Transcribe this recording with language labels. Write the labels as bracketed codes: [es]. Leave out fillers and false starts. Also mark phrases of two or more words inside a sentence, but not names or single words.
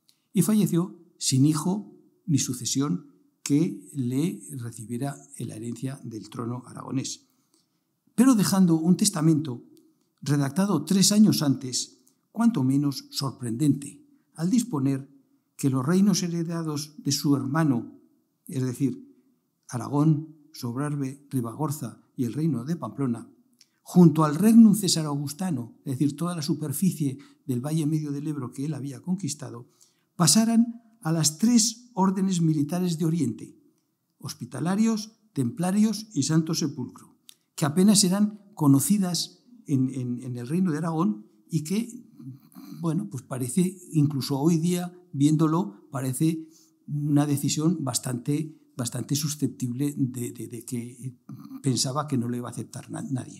[es] Y falleció sin hijo ni sucesión que le recibiera la herencia del trono aragonés, pero dejando un testamento redactado 3 años antes, cuanto menos sorprendente, al disponer que los reinos heredados de su hermano, es decir, Aragón, Sobrarbe, Ribagorza y el reino de Pamplona, junto al regnum cesaro-augustano, es decir, toda la superficie del valle medio del Ebro que él había conquistado, pasaran a las 3 órdenes militares de Oriente, hospitalarios, templarios y Santo Sepulcro, que apenas eran conocidas en el reino de Aragón y que, bueno, pues parece, incluso hoy día, viéndolo, parece una decisión bastante susceptible de que pensaba que no le iba a aceptar nadie.